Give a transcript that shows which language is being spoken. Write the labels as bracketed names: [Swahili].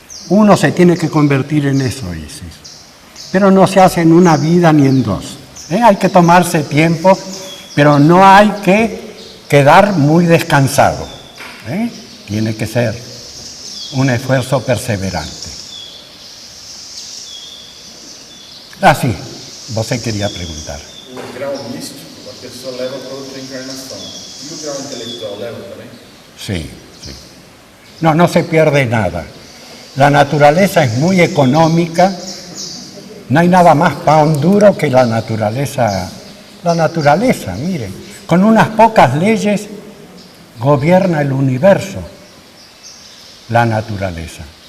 [Spanish] Uno se tiene que convertir en eso, Isis. Pero no se hace en una vida ni en dos. Hay que tomarse tiempo, pero no hay que quedar muy descansado. Tiene que ser un esfuerzo perseverante. Sí, você quería preguntar. [Portuguese] O grau místico, pessoa leva para outra encarnação. E o grau intelectual leva também? [Spanish] Sí, sí. No, no se pierde nada. La naturaleza es muy económica. No hay nada más pan duro que la naturaleza. La naturaleza, miren, con unas pocas leyes gobierna el universo. La naturaleza.